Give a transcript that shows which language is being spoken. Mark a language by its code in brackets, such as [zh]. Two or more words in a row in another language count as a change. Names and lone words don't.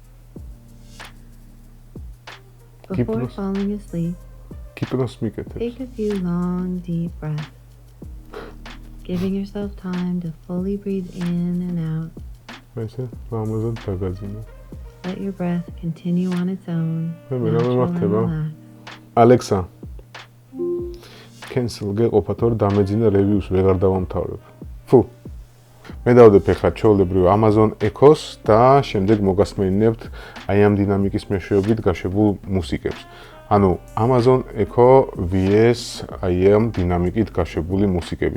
[en] Before falling asleep, take a few long, deep breaths, giving yourself time to fully breathe in and out. Let your breath continue on its own. Natural and relaxed. [ka] Alexa, cancel გეყოფათ რომ დამეძინა reviews ვეღარ დავამთავრებ. Фу. მე დავდებ ახლა ჩვეულებრივ Amazon Echo-ს და შემდეგ მოგასმენინებთ აი ამ დინამიკის მეშვეობით გაშვებულ მუსიკებს. ანუ Amazon Echo vs აი ამ დინამიკით გაშვებული მუსიკები.